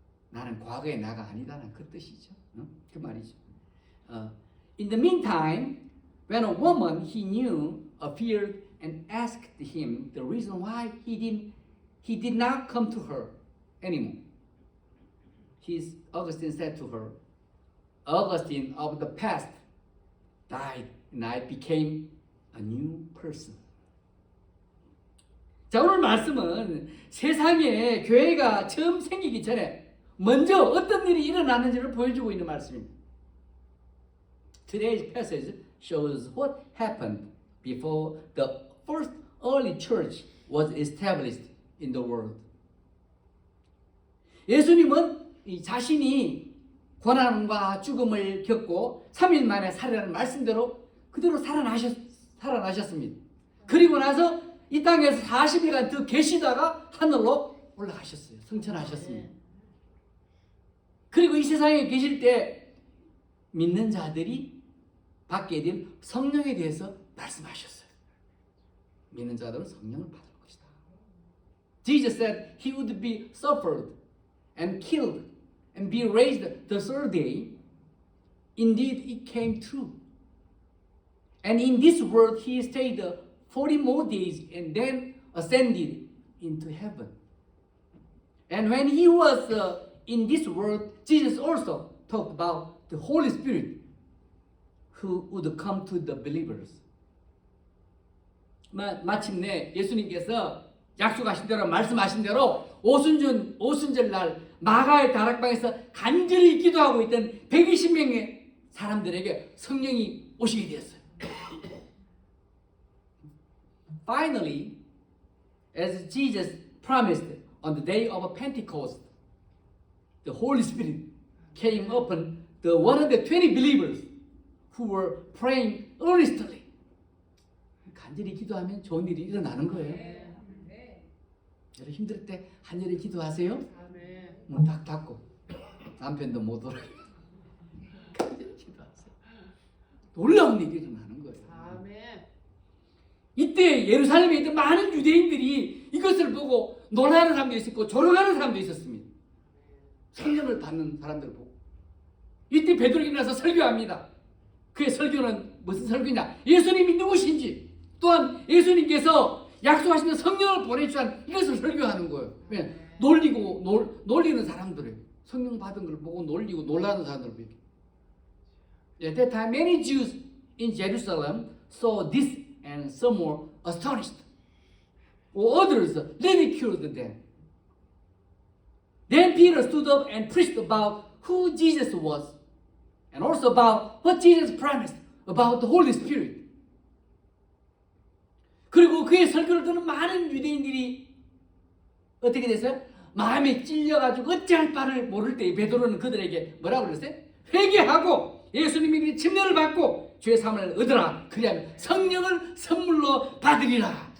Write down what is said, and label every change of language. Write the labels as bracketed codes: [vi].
[ko] 나는 과거의 나가 아니다는 그 뜻이죠. 그 말이죠. [en] In the meantime, when a woman he knew appeared and asked him the reason why he did not come to her anymore, Augustine said to her, Augustine of the past died and I became a new person. [ko] 자, 오늘 말씀은 세상에 교회가 처음 생기기 전에 먼저 어떤 일이 일어났는지를 보여주고 있는 말씀입니다. [en] Today's passage shows what happened before the first early church was established in the world. [ko] 예수님은 자신이 고난과 죽음을 겪고 3일 만에 살아나는 말씀대로 그대로 살아나셨습니다. 그리고 나서 이 땅에서 40일간 더 계시다가 하늘로 올라가셨어요. 승천하셨습니다. 그리고 이 세상에 계실 때 믿는 자들이 받게 된 성령에 대해서 말씀하셨어요. 믿는 자들은 성령을 받을 것이다. [en] Jesus said he would be suffered and killed and be raised the third day. Indeed, it came true. And in this world he stayed 40 more days and then ascended into heaven. And when he was in this world, Jesus also talked about the Holy Spirit who would come to the believers. [ko] 마침내 예수님께서 약속하신 대로 말씀하신 대로 오순절 날 마가의 다락방에서 간절히 기도하고 있던 120명의 사람들에게 성령이 오시게 되었어요. [en] Finally, as Jesus promised on the day of Pentecost, the Holy Spirit came upon the 120 believers who were praying earnestly. [ko] 간절히 기도하면 좋은 일이 일어나는 거예요. 여러분 힘들 때 간절히 기도하세요. 문 딱 닫고 남편도 못 오라. 간절히 기도하세요. 놀라운 일이 일어나는 거예요. 이때 예루살렘에 있던 많은 유대인들이 이것을 보고 놀라는 사람도 있었고 조롱하는 사람도 있었습니다. 성령을 받는 사람들을 보고 이때 베드로가 일어나서 설교합니다. 그의 설교는 무슨 설교냐? 예수님이 누구신지 또한 예수님께서 약속하신 성령을 보내주신 이것을 설교하는 거예요. 왜? 놀리는 사람들을 성령 받은 걸 보고 놀리고 놀라는 사람들을 보고. [en] At that time, many Jews in Jerusalem saw this and some were astonished. Others ridiculed them. Then Peter stood up and preached about who Jesus was and also about what Jesus promised about the Holy Spirit. [ko] 그리고 그의 설교를 듣는 많은 유대인들이 어떻게 됐어요? 마음에 찔려가지고 어찌할 바를 모를 때 베드로는 그들에게 뭐라고 그랬어요? 회개하고 예수님이 침례를 받고 죄 사함을 얻으라. 그리하면 성령을 선물로 받으리라.